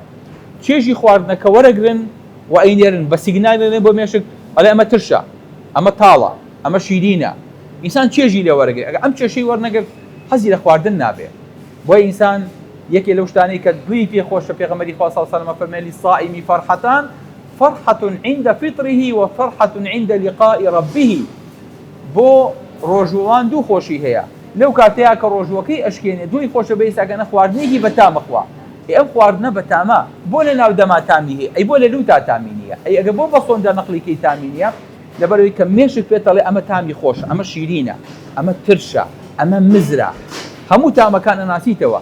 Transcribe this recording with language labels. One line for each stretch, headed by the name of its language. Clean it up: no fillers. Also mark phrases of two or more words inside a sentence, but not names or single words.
Central Kurdish: چێژی خواردنەکە وەرەگرن و ئەینێرن بە سیگنالێن بۆ مێشک ئەڵێ ئەمە ترشە، ئەمە تاڵە، ئەمە شیرینە. ئینسان چێژی لێ وەرەگرێت. ئەگەر ئەم چێشەی وەرنەگرت حەزی لە خواردن نابێت. بۆیە ئینسان یەکێ لەو شتانەی کە دوی پێخۆشە پێغەمبەری خوا
Arabic: صلی الله علیه و سلم
Central Kurdish: فەرمێ
Arabic: للصائم فرحتان فرحة عند فطره وفرحة عند لقاء ربه.
Central Kurdish: بۆ ڕۆژوڵان دوو خۆشی هەیە. لەو کاتەیە کە ڕۆژوەکەی ئەشکێنێ دوی خۆشە بەیسا ئەگەنە خواردنێکی بەتامەخوا. ئەم خواردنە بەتامە بۆ لە ناو دەما تامی هەیە، ئەی بۆ لە لوتا تامی نییە، ئەی ئەگە بۆ بە سۆندا نەقلیکەی تامی نییە لەبەرەوەی کە مێشک پێتەڵێ ئەمە تامی خۆشە، ئەمە شیرینە، ئەمە ترشە، ئەمە مزرە، هەموو تامەکان ئەناسیتەوە.